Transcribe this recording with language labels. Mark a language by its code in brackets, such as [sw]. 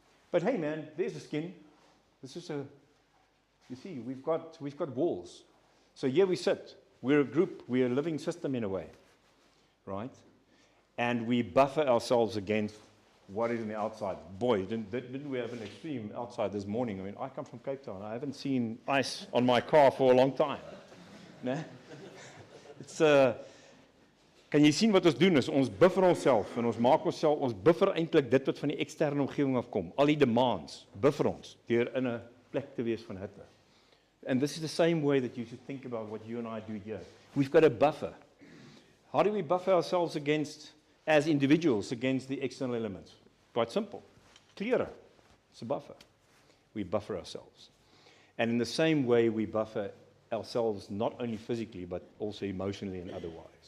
[en] But hey man, there's the skin. This is you see, we've got walls. So here we sit. We're a group, we're a living system in a way. Right? And we buffer ourselves against what is in the outside. Boy, didn't we have an extreme outside this morning? I mean, I come from Cape Town. I haven't seen ice on my car for a long time. No? [af] It's kan jy sien wat ons doen is ons buffer onsself en ons maak ons buffer eintlik dit wat van die eksterne omgewing afkom. Al die demands buffer ons deur in 'n plek te wees van hitte. [en] And this is the same way that you should think about what you and I do here. We've got a buffer. How do we buffer ourselves against, as individuals, against the external elements? Quite simple. Klere. It's a buffer. We buffer ourselves. And in the same way, we buffer ourselves not only physically, but also emotionally and otherwise.